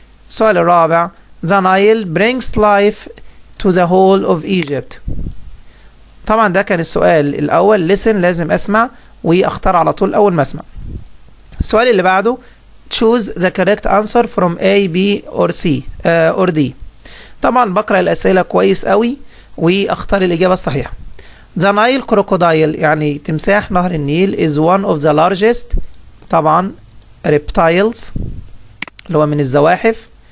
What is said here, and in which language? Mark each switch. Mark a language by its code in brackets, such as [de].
[ar] السؤال الرابع [en] The Nile brings life to the whole of Egypt. [ar] طبعا ده كان السؤال الأول listen لازم أسمع واختار على طول أول ما أسمع. السؤال اللي بعده [en] choose the correct answer from A, B or C or D. [ar] طبعا بقرأ الأسئلة كويس قوي واختار الإجابة الصحيحة. [en] The Nile crocodile [ar] يعني تمساح نهر النيل [en] is one of the largest طبعا reptiles [ar] اللي هو من الزواحف.